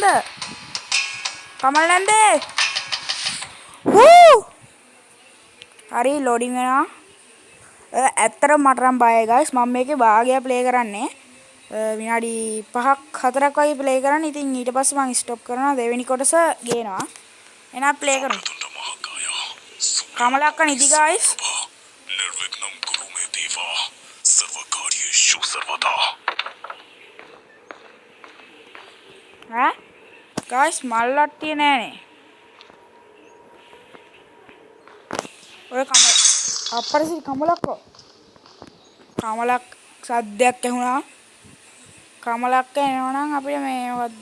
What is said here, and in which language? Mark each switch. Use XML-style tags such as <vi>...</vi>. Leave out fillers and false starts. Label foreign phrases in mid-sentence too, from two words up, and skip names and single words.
<si>කමල නැන්දේ? හරි ලෝඩින් වෙනවා. ඇත්තටම මට නම් බයයි guys. මම මේකේ භාගයක් ප්ලේ කරන්නේ. විනාඩි 5ක් 4ක් වගේ ප්ලේ කරන්නේ. ඉතින් ඊට පස්සේ මම ස්ටොප් කරනවා. දෙවෙනි කොටස ගේනවා. එහෙනම් ප්ලේ කරමු. කමල අක්කා නිදි guys.</si> <sa>निर्विघ्नं कुरु मे देवा सर्वकार्येषु सर्वदा</sa> <si>guys මල්ලට්ටිය නෑනේ. ඔය අපරසිරි කමලක්කෝ. කමලක් සද්දයක් ඇහුණා. කමලක්ක එනවනම් අපිට මේ මොකද්ද?</si>